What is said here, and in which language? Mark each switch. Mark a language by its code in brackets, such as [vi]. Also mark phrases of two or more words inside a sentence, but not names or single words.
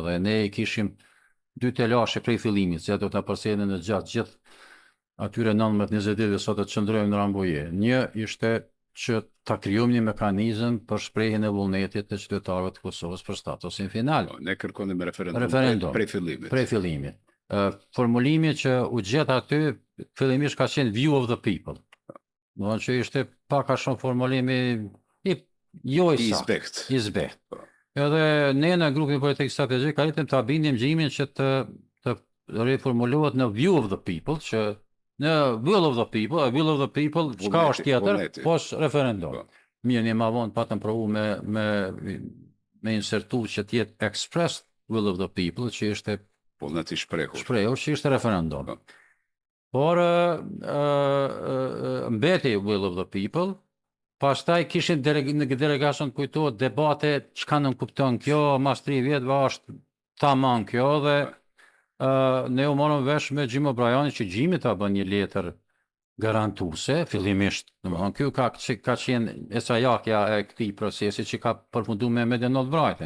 [sq] Dhe ne i kishim dy telashe prej fillimit, që do ta përsëritem në gjatë gjithë atyre 19-20 ditëve sa të çndrojmë në Rambuje. Një ishte që ta krijojmë një mekanizëm për shprehjen e vullnetit të qytetarëve të Kosovës për statusin final. Ne kërkonim referendum prej fillimit. Formulimi që u gjet aty fillimisht ka qenë [en] view of the people. [sq] Do të thonë që ishte pak a shumë formulimi i zbekt. Edhe ne në grupin politik strategjik arritëm ta bindim Gjimin që të riformulohet në [en] view of the people, [sq] që në [en] will of the people, [sq] çka është tjetër, pos referendum. Mirë, ne ma vonë patëm provu me insertu që të jetë [en] expressed will of the people, [sq] që ishte vullneti shprehur, që ishte referendum. Por mbeti [en] will of the people, [sq] pastaj kishin në delegacion kujtohet debate çka nën kupton kjo, mas 3 vjetëve është tamam kjo, dhe ne u morëm vesh me Jim O'Brien që Gjimi ta bën një letër garantuese fillimisht. Domethënë ky ka qenë esajakja e këtij procesi që ka përfunduar me Mehmet Albrightin.